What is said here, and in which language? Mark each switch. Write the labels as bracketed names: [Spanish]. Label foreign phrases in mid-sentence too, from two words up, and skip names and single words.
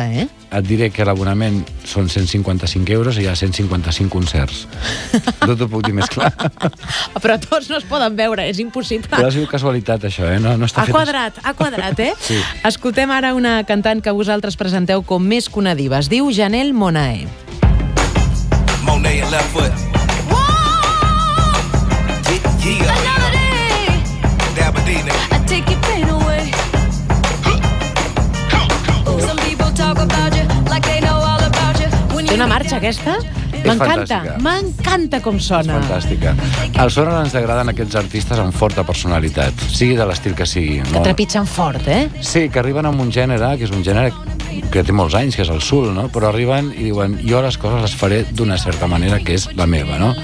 [Catalan] Et diré que l'abonament són 155 euros i hi ha 155 concerts. No t'ho puc dir més clar. Però tots no es poden veure, és impossible. Però ha sigut casualitat, això, No està fet... Ha quadrat, Sí. Escoltem ara una cantant que vosaltres presenteu com més que una diva. Es diu Janelle Monáe. [English] Monáe in left foot. Another day. Dabadina. I take your pain away. Some people talk about you like they know all about you. [Catalan] Té una marxa aquesta, M'encanta com sona. És fantàstica. Al Sonar ens agraden aquests artistes amb forta personalitat, sigui de l'estil que sigui. Que trepitgen fort, Sí, que arriben amb un gènere, que és un gènere que té molts anys, que és el soul, no? Però arriben i diuen, jo les coses les faré d'una certa manera, que és la meva, no?